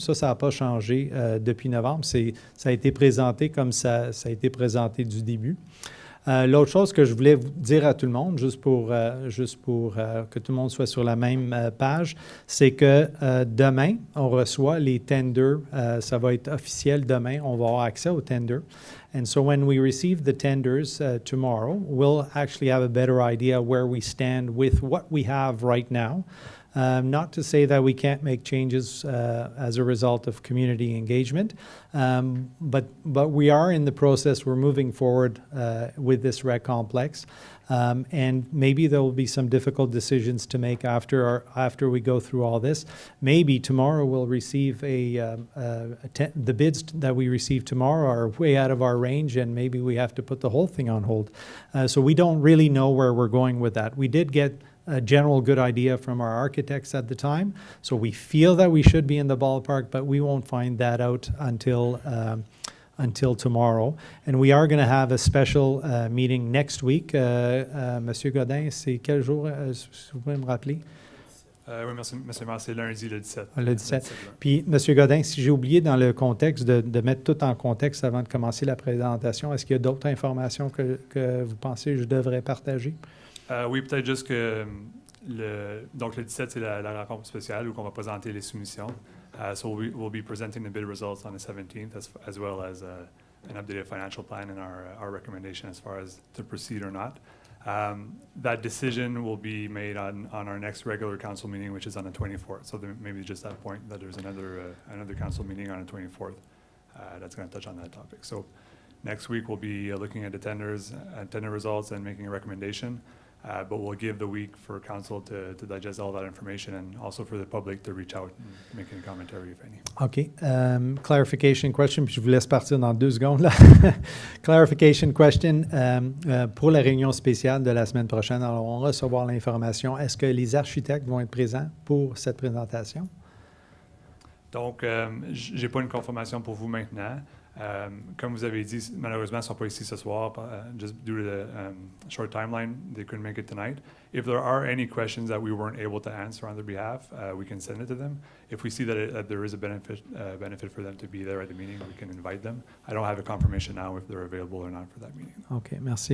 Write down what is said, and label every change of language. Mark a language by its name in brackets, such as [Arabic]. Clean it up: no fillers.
[French] Ça n'a pas changé depuis novembre. Ça a été présenté comme ça a été présenté du début. L'autre chose que je voulais vous dire à tout le monde, juste pour que tout le monde soit sur la même page, c'est que demain, on reçoit les tenders. Ça va être officiel demain. On va avoir accès aux tenders. [English] And so when we receive the tenders tomorrow, we'll actually have a better idea where we stand with what we have right now. Not to say that we can't make changes as a result of community engagement, but we are in the process. We're moving forward with this rec complex, and maybe there will be some difficult decisions to make after we go through all this. Maybe tomorrow we'll receive the bids that we receive tomorrow are way out of our range, and maybe we have to put the whole thing on hold. So we don't really know where we're going with that. We did get a general good idea from our architects at the time. So we feel that we should be in the ballpark, but we won't find that out until tomorrow. And we are going to have a special meeting next week. [French] Monsieur Godin, c'est quel jour, si vous pouvez me rappeler? Oui, merci, M. le maire, c'est lundi le 17. Le 17. Puis, M. Godin, si j'ai oublié dans le contexte de mettre tout en contexte avant de commencer la présentation, est-ce qu'il y a d'autres informations que vous pensez que je devrais partager? Oui, peut-être juste que donc le 17, c'est la rencontre spéciale où on va présenter les soumissions. [English] So we'll be presenting the bid results on the 17th as well as an updated financial plan and our recommendation as far as to proceed or not. That decision will be made on our next regular council meeting, which is on the 24th. So there maybe just that point that there's another council meeting on the 24th that's going to touch on that topic. So next week we'll be looking at the tender results and making a recommendation. But we'll give the week for council to digest all that information and also for the public to reach out and make any commentary, if any. OK. Clarification question, [French] puis je vous laisse partir dans 2 secondes. Là. [English] Clarification question. [French] Pour la réunion spéciale de la semaine prochaine, alors on va recevoir l'information. Est-ce que les architectes vont être présents pour cette présentation? Donc, je n'ai pas une confirmation pour vous maintenant. Comme vous avez dit, malheureusement, ils ne sont pas ici ce soir. [English] Just due to the short timeline, they couldn't make it tonight. If there are any questions that we weren't able to answer on their behalf, we can send it to them. If we see that there is a benefit for them to be there at the meeting, we can invite them. I don't have a confirmation now if they're available or not for that meeting. [French] OK, merci.